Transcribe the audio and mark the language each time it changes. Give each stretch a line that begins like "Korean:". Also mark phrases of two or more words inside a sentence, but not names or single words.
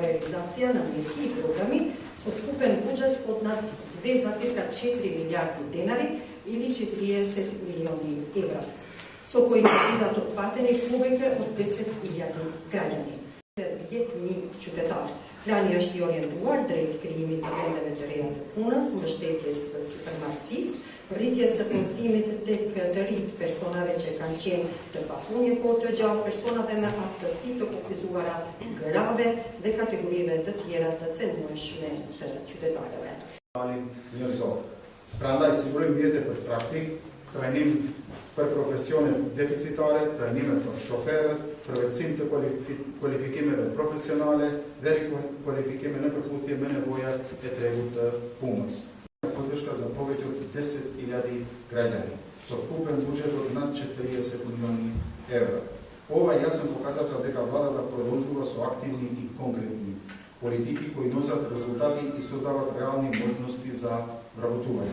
Macedonian: реализација на мерки и програми со вкупен буџет од над 2,4 милиарди денари или 40 милиони евра, со кои бидат опфатени повеќе од 10.000 граѓани. Ми чудетар.
Albanian: Лани është i orientuar drejt krijimit të vendeve të reja të punës, mbështetjes së përmarrësisë, rritjes së punësimit tek të rinjt personave që kanë qenë të papunje kohë të gjatë, personave me aftësi të kufizuara grave dhe kategorive të tjera të cënueshme të qytetarëve. Prandaj sigurojmë mjete për praktik, trajnim për profesione deficitare, trajnime për shoferët, përvetësim të kualifikimeve profesionale dhe rikualifikime në përputhje me nevojat e tregut të punës.
Macedonian: Поддршка за повеќе од 10.000 граѓани, со вкупен буџет од над 40 милиони евра. Ова е јасен показател дека владата продолжува со активни и конкретни политики кои носат резултати и создават реални можности за вработување.